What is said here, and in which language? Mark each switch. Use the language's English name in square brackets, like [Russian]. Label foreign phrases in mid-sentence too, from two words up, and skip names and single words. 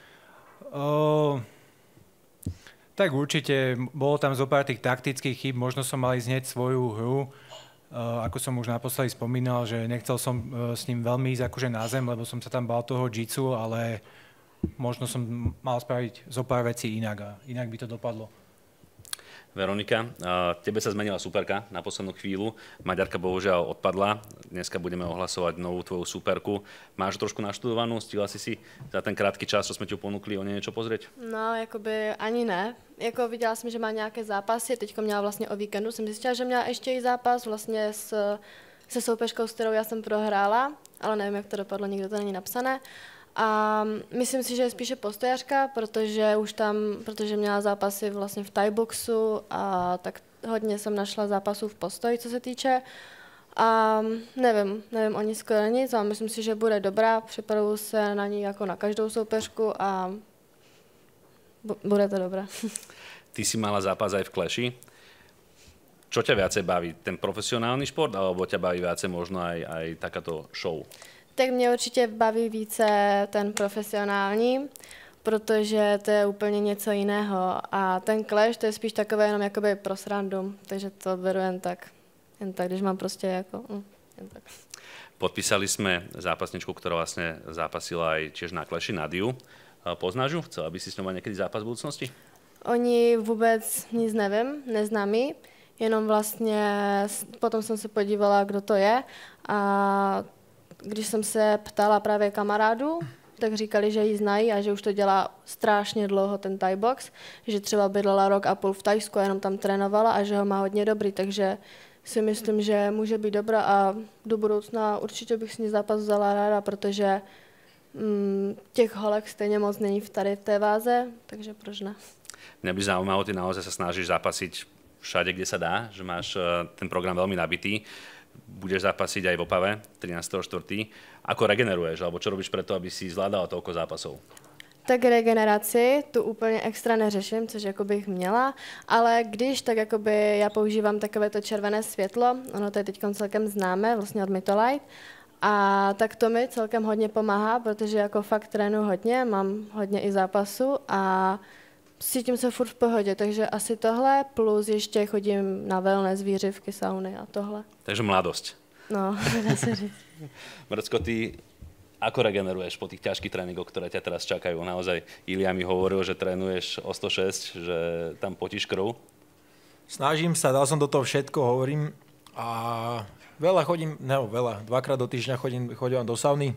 [Slovak] Tak určite, bolo tam zo pár tých taktických chýb, možno som mal ísť hneď svoju hru, ako som už naposledy spomínal, že nechcel som s ním veľmi ísť akože na zem, lebo som sa tam bál toho jitsu, ale možno som mal spraviť zo pár vecí inak a inak by to dopadlo. Veronika, tebe sa zmenila superka na poslednú chvíľu. Maďarka bohužiaľ odpadla. Dneska budeme ohlasovať novú tvoju superku. Máš trošku naštudovanú? Stihla si za ten krátky čas, čo sme ti ponúkli, o niečo pozrieť? [Czech] No, jakoby ani ne. Jako viděla jsem, že má nějaké zápasy. Teďko měla vlastně o víkendu. Jsem zjistila, že měla ještě i zápas vlastně se soupeřkou, s kterou já jsem prohrála. Ale nevím, jak to dopadlo, nikdo to není napsané. A myslím si, že je spíše postojařka, protože měla zápasy vlastně v Thaiboxu a tak hodně jsem našla zápasů v postoji, co se týče. A nevím o ní skoro nic, ale myslím si, že bude dobrá, připravuju se na ní jako na každou soupeřku a bude to dobré. [Slovak] Ty si mala zápas aj v Clashi. Čo ťa viacej baví? Ten profesionálny šport, alebo ťa baví viacej možno aj takáto show? [Czech] Tak mě určitě baví více ten profesionální, protože to je úplně něco jiného. A ten Clash, to je spíš takové jenom jakoby pro srandu, takže to beru jen tak, když mám prostě jako, jen tak. [Slovak] Podpísali sme zápasničku, ktorá vlastne zápasila aj tiež na Clashi, Nadiu. Poznáš ju? Chcela by si s ňou mať nejaký zápas v budúcnosti? [Czech] O ní vůbec nic nevím, neznám ji, jenom vlastně potom jsem se podívala, kdo to je a když jsem se ptala právě kamarádu, tak říkali, že ji znají a že už to dělá strašně dlouho ten Thai box, že třeba bydlela rok a půl v Thajsku a jenom tam trénovala a že ho má hodně dobrý, takže si myslím, že může být dobrá a do budoucna určitě bych s ní zápas vzala ráda, protože těch holek stejně moc není tady v té váze, takže proč ne? [Slovak] Mňa by zaujímalo, ty naozaj sa snažíš zápasiť všade, kde sa dá, že máš ten program veľmi nabitý. Budeš zápasiť aj v Opave 13.4. Ako regeneruješ, alebo čo robíš preto, aby si zvládala toľko zápasov? [Czech] Tak regeneraci tu úplně extra neřeším, což jako bych měla, ale když, tak jakoby já používám takové to červené světlo, ono to je teď celkem známé, vlastně od Mytolite, a tak to mi celkem hodně pomáhá, protože jako fakt trénuji hodně, mám hodně i zápasu a cítím se furt v pohodě, takže asi tohle, plus ještě chodím na wellness, výřivky, sauny a tohle. [Slovak] Takže mladosť. [Czech] No, dá se říct. [Slovak] Mrcko, ty ako regeneruješ po tých ťažkých tréningoch, ktoré ťa teraz čakajú? Naozaj, Ilia mi hovoril, že trénuješ o 106, že tam potíš krv. Snažím sa, dal som do toho všetko, hovorím, A veľa chodím, dvakrát do týždňa chodím do sauny.